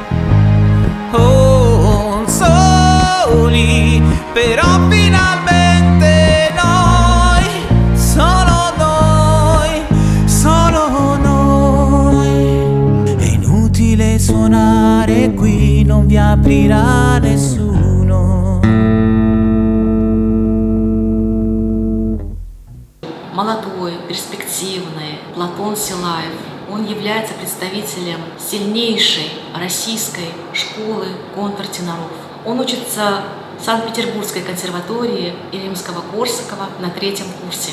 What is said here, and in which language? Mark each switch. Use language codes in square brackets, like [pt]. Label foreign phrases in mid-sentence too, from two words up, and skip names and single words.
[it] Oh, soli, però finalmente noi, solo noi, solo noi. È inutile suonare qui, non vi aprirà nessuno. [ru] Молодой, перспективный Платон Силаев. Он является представителем сильнейшей российской школы контртеноров. Он учится в Санкт-Петербургской консерватории и Римского-Корсакова на 3-м курсе.